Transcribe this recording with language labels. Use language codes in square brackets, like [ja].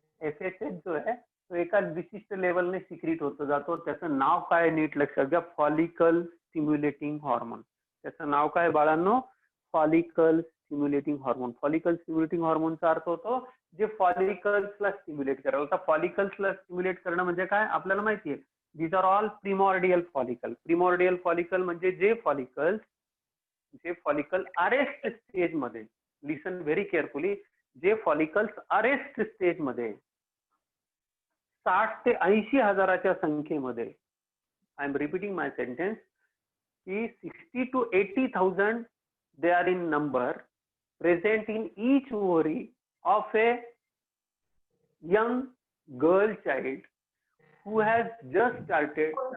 [mr] FSH जो आहे तो एका विशिष्ट लेवलने सिक्रीट होत जातो. त्याचं नाव काय नीट लक्षात घ्या, फॉलिकल स्टिम्युलेटिंग हॉर्मोन. त्याचं नाव काय बाळांनो? Follicle stimulating hormone. Follicle stimulating हॉर्मोनचा अर्थ होतो जे फॉलिकल्सला स्टिम्युलेट करायला. आता फॉलिकल्सला स्टिम्युलेट करणं म्हणजे काय आपल्याला माहिती आहे. [en] These are all primordial follicle. [mr] Primordial follicle म्हणजे जे फॉलिकल अरेस्ट स्टेज मध्ये, [en] listen very carefully, [mr] जे फॉलिकल्स अरेस्ट स्टेज मध्ये 60 ते 80 हजाराच्या संख्येमध्ये, [en] I am repeating my sentence, [mr] की [en] 60 to 80,000 they are in number present in each ovary of a young girl child who has just started